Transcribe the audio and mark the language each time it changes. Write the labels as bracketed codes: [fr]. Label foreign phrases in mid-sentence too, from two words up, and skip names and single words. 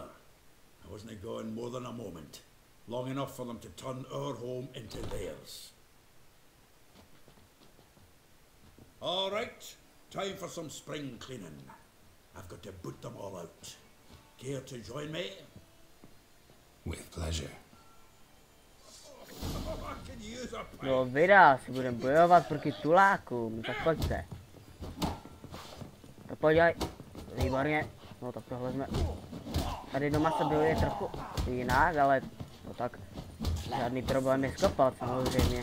[en] I wasn't gone more than a moment. Long enough for them to turn our home into theirs. All right, time for some spring cleaning. I've got to boot them all out. Care to join me? With pleasure. [cs] No vydá, si budeme bojovat proti tulákům, tak pojďte. To pojď, výborně. No tak tohle jsme. Tady doma se bojuje trochu jinak, ale no tak žádný problém je skopat samozřejmě.